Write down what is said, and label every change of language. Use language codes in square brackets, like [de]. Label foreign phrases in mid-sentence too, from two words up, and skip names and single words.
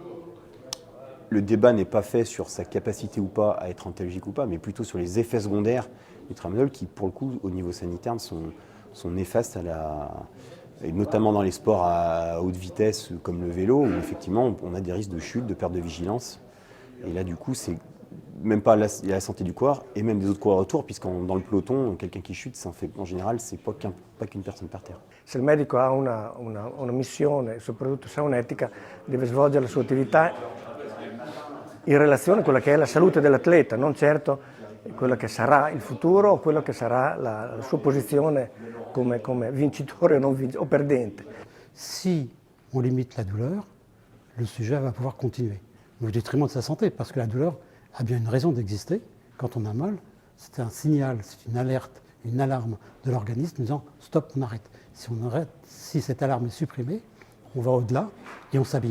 [fr] Le débat n'est pas fait sur sa capacité ou pas à être antalgique ou pas, mais plutôt sur les effets secondaires du tramadol qui, pour le coup, au niveau sanitaire, sont néfastes et notamment dans les sports à haute vitesse comme le vélo, où effectivement on a des risques de chute, de perte de vigilance. Et là, du coup, c'est même pas la santé du coureur et même des autres coureurs autour, puisqu'en dans le peloton, quelqu'un qui chute, en général, c'est pas qu'une personne par terre. [it] Se il medico ha una missione, soprattutto se ha un'etica, deve svolgere la sua attività in relazione a quella che è la salute dell'atleta, non certo quello che sarà il futuro o quello che sarà la sua posizione come vincitore o perdente. [fr] Si on limite la douleur, le sujet va pouvoir continuer, au détriment de sa santé, parce que la douleur a bien une raison d'exister. Quand on a mal, c'est un signal, c'est une alerte, une alarme de l'organisme disant « stop, on arrête ». Si on arrête, si cette alarme est supprimée, on va au-delà et on s'abîme.